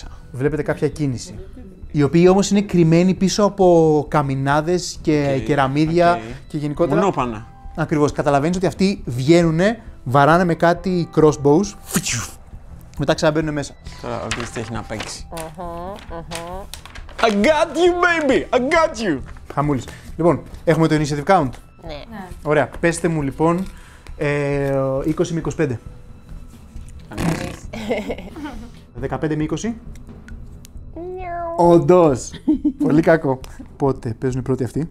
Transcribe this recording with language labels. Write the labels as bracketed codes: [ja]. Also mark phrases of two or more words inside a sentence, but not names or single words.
[el] Βλέπετε κάποια κίνηση. Οι οποίοι όμως είναι κρυμμένοι πίσω από καμινάδες και κεραμίδια και γενικότερα. Μονόπανα. Ακριβώς. Καταλαβαίνεις ότι αυτοί βγαίνουνε, βαράνε με κάτι crossbows, μετά ξαναμπαίνουν μέσα. Τώρα ο Κρίστη έχει να παίξει. [en] I got you, baby! I got you! [el] Χαμούλης. Λοιπόν, έχουμε το [en] initiative count. [el] Ναι. Ωραία. Πέστε μου λοιπόν 20 με 25. 15 με 20. Όντως. Πολύ κακό. Πότε παίζουν οι πρώτοι αυτοί.